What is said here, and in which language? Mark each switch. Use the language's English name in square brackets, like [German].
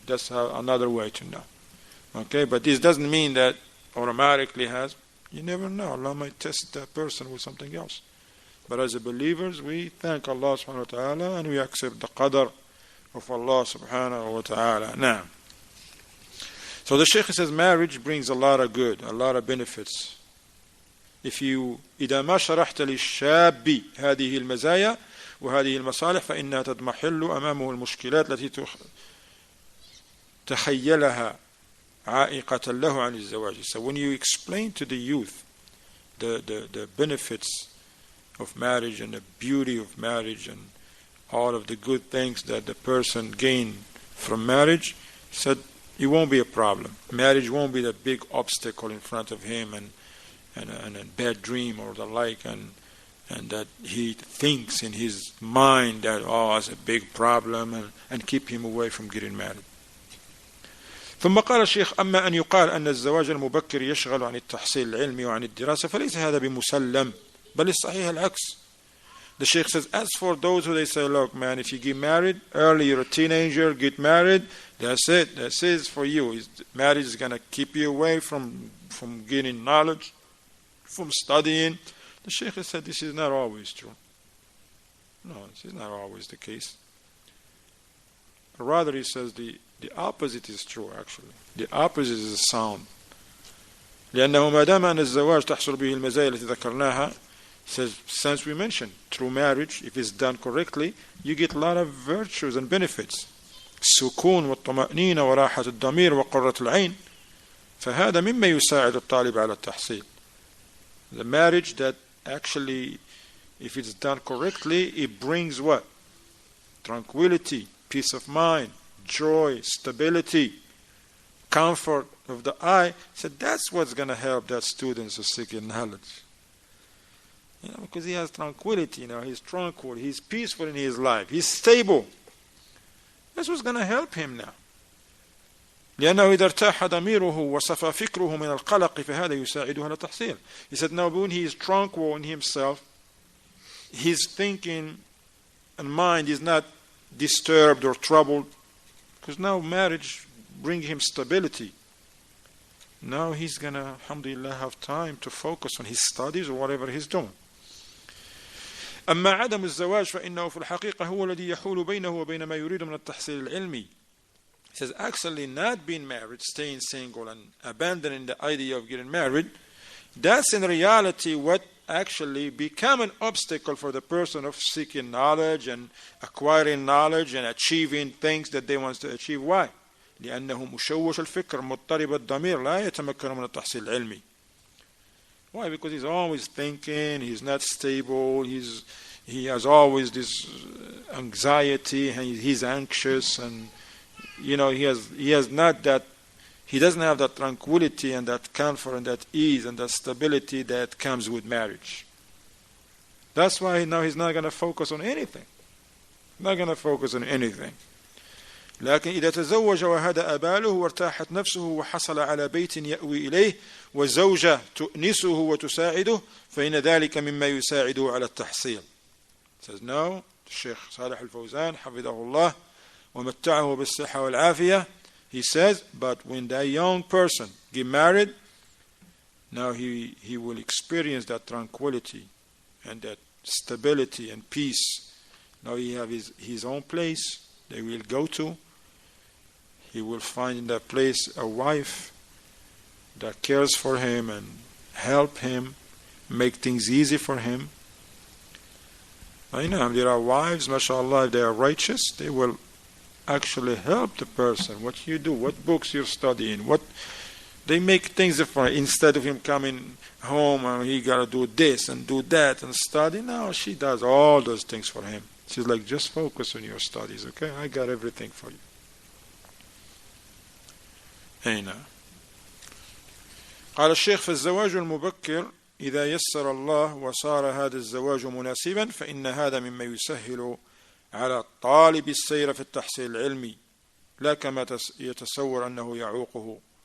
[English] That's another way to know. Okay, but this doesn't mean that automatically you never know. Allah might test that person with something else. But as believers, we thank Allah subhanahu wa ta'ala and we accept the qadr of Allah subhanahu wa ta'ala. Now, so the Shaykh says marriage brings a lot of good, a lot of benefits. If you [Arabic] إذا ما شرحت للشاب هذه المزايا وهذه المصالح فإنها تضمحل أمامه المشكلات التي تخيلها عائقة له عن الزواج. [English] So when you explain to the youth the benefits of marriage and the beauty of marriage and all of the good things that the person gain from marriage, said it won't be a problem. Marriage won't be the big obstacle in front of him and a bad dream or the like, and that he thinks in his mind that it's a big problem and keep him away from getting married. [Arabic] ثم قال الشيخ أما أن يقال أن الزواج المبكر يشغل عن التحصيل العلمي وعن الدراسة فليس هذا بمسلم بل الصحيح العكس. [English] The Sheikh says, as for those who they say, look man, if you get married early, you're a teenager, get married, that's it, that's it for you. Marriage is going to keep you away from getting knowledge, from studying. The Sheikh said this is not always true. No, this is not always the case. Rather, he says the opposite is true actually. The opposite is sound. [Arabic] لأنه ما دام أن الزواج تحصل به المزايا التي ذكرناها, [English] says, since we mentioned through marriage, if it's done correctly, you get a lot of virtues and benefits. [Arabic] السكون والطمأنينة وراحة الضمير وقرة العين. فهذا مما يساعد الطالب على التحصيل. [English] The marriage that actually, if it's done correctly, it brings what? Tranquility, peace of mind, joy, stability, comfort of the eye. So that's what's going to help that student to seek knowledge. Because he has tranquility, he's tranquil, he's peaceful in his life, he's stable. That's what's going to help him now. [Arabic] لأنه إذا ارتاح ضميره وصفى فكره من القلق فهذا يساعده على التحصيل. [English] He said now when he is tranquil in himself, his thinking and mind is not disturbed or troubled, because now marriage brings him stability. Now he's going to, alhamdulillah, have time to focus on his studies or whatever he's doing. [Arabic] أما عدم الزواج فإنه في الحقيقة هو الذي يحول بينه وبين ما يريد من التحصيل العلمي. [English] He says actually not being married, staying single and abandoning the idea of getting married, that's in reality what actually become an obstacle for the person of seeking knowledge and acquiring knowledge and achieving things that they want to achieve. Why? [Arabic] لأنه مشوش الفكر مضطرب الضمير لا يتمكن من التحصيل العلمي. [English] Why? Because he's always thinking, he's not stable, he has always this anxiety, and he's anxious, and he has not that, he doesn't have that tranquility and that comfort and that ease and that stability that comes with marriage. That's why now he's not going to focus on anything. Not going to focus on anything. [Arabic] لكن إذا تزوج وهدأ باله وارتاحت نفسه وحصل على بيت يأوي إليه وزوجة تؤنسه وتساعده فإن ذلك مما يساعده على التحصيل. [English] Says no, [Arabic] Sheikh Salih al-Fawzan حفظه الله ومتعه بالصحة والعافية. [English] He says, but when that young person get married, now he will experience that tranquility and that stability and peace. Now he have his own place they will go to. He will find in that place a wife that cares for him and help him, make things easy for him. I know there are wives, mashallah, if they are righteous, they will actually help the person. What you do, what books you're studying, they make things for him. Instead of him coming home and he got to do this and do that and study, no, she does all those things for him. She's like, just focus on your studies, okay? I got everything for you. [Arabic] هنا قال الشيخ فالزواج المبكر إذا يسر الله وصار هذا الزواج مناسبا فإن هذا مما يسهل على طالب السير في التحصيل العلمي لا كما يتصور أنه يعوقه.